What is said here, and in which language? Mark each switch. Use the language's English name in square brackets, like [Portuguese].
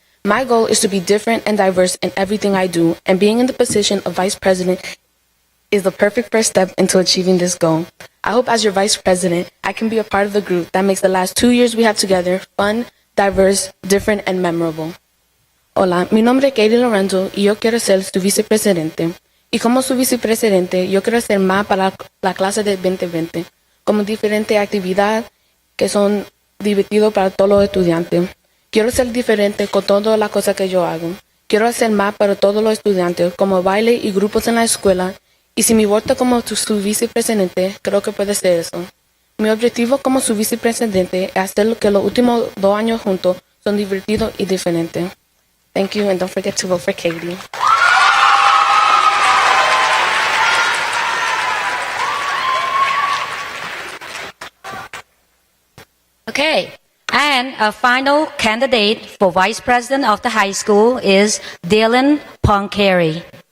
[English] My goal is to be different and diverse in everything I do, and being in the position of Vice President is the perfect first step into achieving this goal. I hope as your Vice President, I can be a part of the group that makes the last 2 years we have together fun, diverse, different, and memorable. [Spanish] Hola, mi nombre es Katie Lorenzo y yo quiero ser su vicepresidente. Y como su vicepresidente, yo quiero hacer más para la clase de 2020, como diferentes actividades que son divertidas para todos los estudiantes. Quiero ser diferente con todas las cosas que yo hago. Quiero hacer más para todos los estudiantes, como baile y grupos en la escuela. Y si me voto como su vicepresidente, creo que puede ser eso. Mi objetivo como su vicepresidente es hacer lo que los últimos 2 años juntos son divertidos y diferentes. [English] Thank you, and don't forget to vote for Katie. Okay, and our final candidate for vice president of the high school is Dylan Poncari.